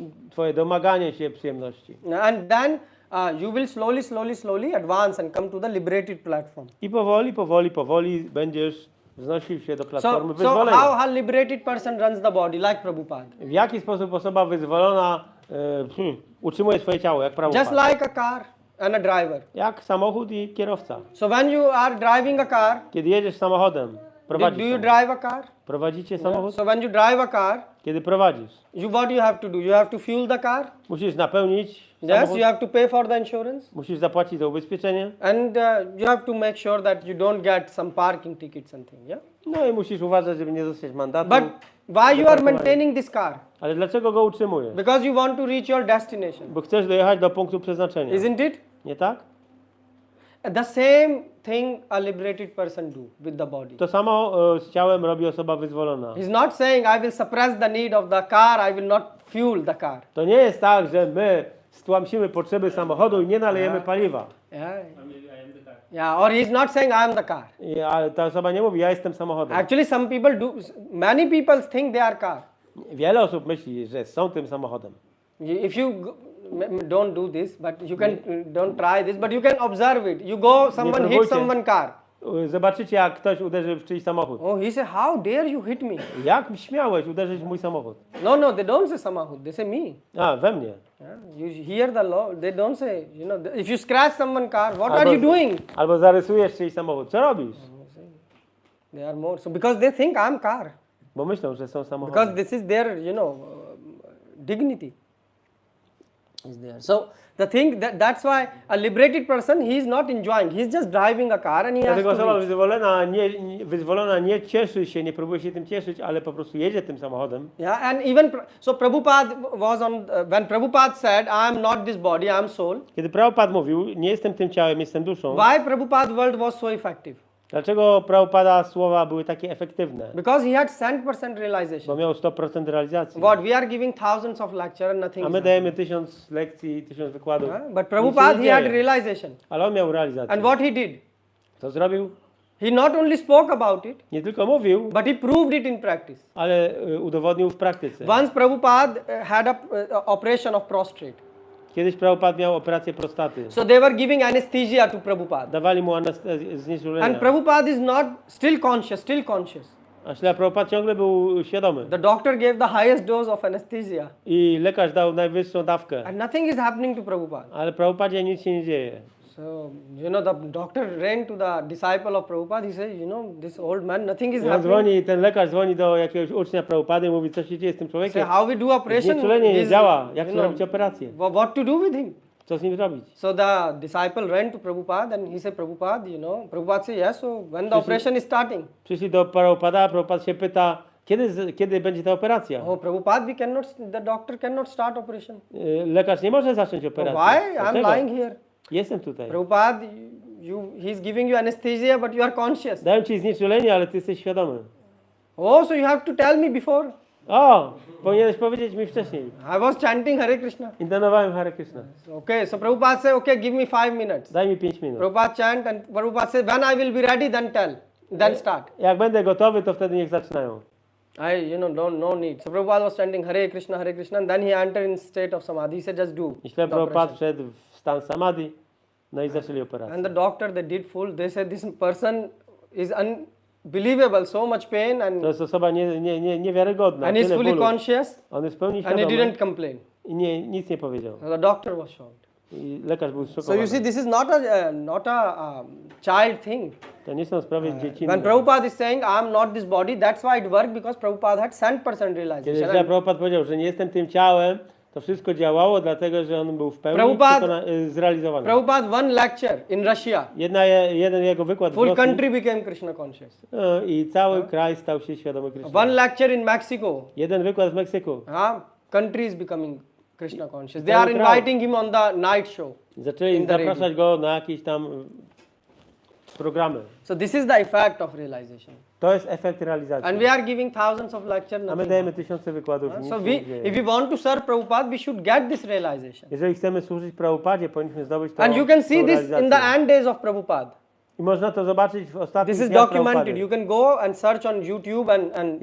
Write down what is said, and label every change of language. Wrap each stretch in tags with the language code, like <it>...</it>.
<pl>Twoje domaganie się przyjemności.</pl> <en>And then you will slowly advance and come to the liberated platform.</en> <pl>I powoli będziesz wznosił się do platformy</pl> <en>So</en> <pl>wyzwolenia.</pl> <en>how liberated person runs the body, like Prabhupada?</en> <pl>W jaki sposób osoba wyzwolona utrzymuje swoje ciało, jak prawo?</pl> <en>Just like a car and a driver.</en> <pl>Jak samochód i kierowca.</pl> <en>So when you are driving a car,</en> <pl>Kiedy jedziesz samochodem, prowadzisz</pl> <en>do you</en> <pl>samochód.</pl> <en>drive a car?</en> <pl>Prowadzicie samochód?</pl> <en>So when you drive a car,</en> <pl>Kiedy prowadzisz,</pl> <en>what you have to do? You have to fuel the car.</en> <pl>musisz napełnić</pl> <en>Yes,</en> <pl>samochód,</pl> <en>you have to pay for the insurance,</en> <pl>musisz zapłacić za ubezpieczenie,</pl> <en>and you have to make sure that you don't get some parking tickets and things. Yeah.</en> <pl>no i musisz uważać, żeby nie dostać mandatu.</pl> <en>But why you are maintaining this car?</en> <pl>Ale dlaczego go utrzymujesz?</pl> <en>Because you want to reach your destination,</en> <pl>Bo chcesz dojechać do punktu przeznaczenia.</pl> <en>isn't it?</en> <pl>Nie tak?</pl> <en>The same thing a liberated person do with the body.</en> <pl>To samo z ciałem robi osoba wyzwolona.</pl> <en>He's not saying I will suppress the need of the car, I will not fuel the car.</en> <pl>To nie jest tak, że my stłamsimy potrzeby samochodu i nie nalejemy paliwa.</pl> <en>Yeah. I am the car. Yeah, or he's not saying I am the car.</en> <pl>Ale ta osoba nie mówi, ja jestem samochodem.</pl> <en>Actually, some people do, many people think they are car.</en> <pl>Wiele osób myśli, że są tym samochodem.</pl> <en>If you don't do this, but you can don't try this, but you can observe it. You go, someone hits</en> <pl>próbujcie.</pl> <en>someone car.</en> <pl>Zobaczycie, jak ktoś uderzy w czyjś samochód.</pl> <en>Oh, he say, how dare you hit me? Jak śmiałeś uderzyć w mój samochód? No, they don't say</en> <pl>samahud.</pl> <en>They say me.</en> <pl>A, we mnie.</pl> <en>Yeah, you hear the law. They don't say, if you scratch someone car, what are you doing?</en> <pl>Albo zarysujesz czyjś samochód. Co robisz?</pl> <en>They are more so because they think I'm car.</en> <pl>Bo myślą, że są</pl> <en>Because</en> <pl>samochodem.</pl> <en>this is their, dignity. is there. So the thing that's why a liberated person, he is not enjoying. He is just driving a car and he has</en> <pl>Dlatego osoba</pl> <en>to reach.</en> <pl>wyzwolona nie cieszy się, nie próbuje się tym cieszyć, ale po prostu jedzie tym samochodem.</pl> <en>Yeah, and even so Prabhupada was on when Prabhupada said, I am not this body, I am soul.</en> <pl>Kiedy Prabhupada mówił, nie jestem tym ciałem, jestem duszą.</pl> <en>Why Prabhupada word was so effective?</en> <pl>Dlaczego Prabhupada słowa były takie efektywne?</pl> <en>Because he had 100% realization.</en> <pl>Bo miał 100% realizacji.</pl> <en>What we are giving thousands of lecture and nothing</en> <pl>A</pl> <en>is</en> <pl>my</pl> <en>happening.</en> <pl>dajemy 1000 lekcji, 1000 wykładów.</pl> <en>But Prabhupada,</en> <pl>Nic się</pl> <en>he</en> <pl>nie</pl> <en>had</en> <pl>dzieje.</pl> <en>realization.</en> <pl>Ale on miał realizację.</pl> <en>And what he did?</en> <pl>Co zrobił?</pl> <en>He not only spoke about it,</en> <pl>Nie tylko mówił,</pl> <en>but he proved it in practice.</en> <pl>ale udowodnił w praktyce.</pl> <en>Once Prabhupada had a operation of prostate.</en> <pl>Kiedyś Prabhupada miał operację prostaty.</pl> <en>So they were giving anesthesia to Prabhupada.</en> <pl>Dawali mu znieczulenia.</pl> <en>And Prabhupada is not still conscious.</en> <pl>A Śrila Prabhupada ciągle był świadomy.</pl> <en>The doctor gave the highest dose of anesthesia.</en> <pl>I lekarz dał najwyższą dawkę.</pl> <en>And nothing is happening to Prabhupada.</en> <pl>Ale Prabhupadzie nic się nie dzieje.</pl> <en>So, the doctor ran to the disciple of Prabhupada. He said, this old man, nothing is</en> <pl>I on</pl> <en>happening.</en> <pl>dzwoni, ten lekarz dzwoni do jakiegoś ucznia Prabhupady i mówi, co się dzieje z tym</pl> <en>Say,</en> <pl>człowiekiem.</pl> <en>how we do operation?</en> <pl>Znieczulenie nie</pl> <en>is,</en> <pl>działa. Jak zrobić operację?</pl> <en>What to do with him?</en> <pl>Co z nim zrobić?</pl> <en>So the disciple ran to Prabhupada and he said, Prabhupada, Prabhupada said, yes, so when the operation is starting?</en> <pl>Przyszli do Prabhupada, Prabhupada się pyta, kiedy będzie ta operacja?</pl> <en>Oh, Prabhupada, the doctor cannot start operation.</en> <pl>Lekarz nie może zacząć operacji.</pl> <en>Why? I'm</en> <pl>Dlaczego?</pl> <en>lying here.</en> <pl>Jestem tutaj.</pl> <en>Prabhupada, he's giving you anesthesia, but you are conscious.</en> <pl>Dałem ci znieczulenie, ale ty jesteś świadomy.</pl> <en>Oh, so you have to tell me before.</en> <pl>O, powinieneś powiedzieć mi wcześniej.</pl> <en>I was chanting Hare Krishna.</en> <pl>Intonowałem Hare Krishna.</pl> <en>Okay, so Prabhupada said, okay, give me 5 minutes.</en> <pl>Daj mi 5 minut.</pl> <en>Prabhupada chant and Prabhupada said, when I will be ready, then start.</en> <pl>Jak będę gotowy, to wtedy niech zaczynają.</pl> <en>No need. So Prabhupada was chanting Hare Krishna, and then he entered in state of samadhi. He said, just do. I the Prabhupada operation.</en> <pl>wszedł w stan samadhi, no i zaczęli operację.</pl> <en>And the doctor, they did full. They said, this person is unbelievable, so much pain,</en> <pl>To</pl> <en>and</en> <pl>jest osoba niewiarygodna.</pl> <en>he's</en> <pl>tyle</pl> <en>fully</en> <pl>bólu.</pl> <en>conscious,</en> <pl>On jest w pełni</pl> <en>and he</en> <pl>świadomy</pl> <en>didn't complain.</en> <pl>i nic nie powiedział.</pl> <en>So the doctor was shocked.</en> <pl>I lekarz był</pl> <en>So</en> <pl>zszokowany.</pl> <en>you see, this is not a child thing.</en> <pl>To nie są sprawy dziecinne.</pl> <en>When Prabhupada is saying, I am not this body, that's why it worked, because Prabhupada had 100%</en> <pl>Kiedy</pl> <en>realization.</en> <pl>Prabhupada powiedział, że nie jestem tym ciałem, to wszystko działało, dlatego że on był w pełni zrealizowany.</pl> <en>Prabhupada one lecture in Russia.</en> <pl>Jeden jego wykład w</pl> <en>Full</en> <pl>Rosji,</pl> <en>country became Krishna conscious.</en> <pl>i cały kraj stał się świadomy Krishna.</pl> <en>One lecture in Mexico.</en> <pl>Jeden wykład w Meksyku.</pl> <en>Country is becoming Krishna conscious. They are inviting him on the night show.</en> <pl>Zaczęli zapraszać go na jakieś tam programy.</pl> <en>So this is the effect of realization.</en> <pl>To jest efekt realizacji.</pl> <en>And we are giving thousands of lectures.</en> <pl>A my dajemy tysiące wykładów. Nic</pl> <en>So</en> <pl>się nie dzieje.</pl> <en>if we want to serve Prabhupada, we should get this realization.</en> <pl>Jeżeli chcemy służyć Prabhupadzie, powinniśmy zdobyć to.</pl> <en>And you can see</en> <pl>tą</pl> <en>this in the</en> <pl>realizację.</pl> <en>end days of Prabhupada.</en> <pl>I można to zobaczyć w ostatnich</pl> <en>This is</en> <pl>dniach</pl> <en>documented.</en> <pl>Prabhupady.</pl> <en>You can go and search on YouTube and</en>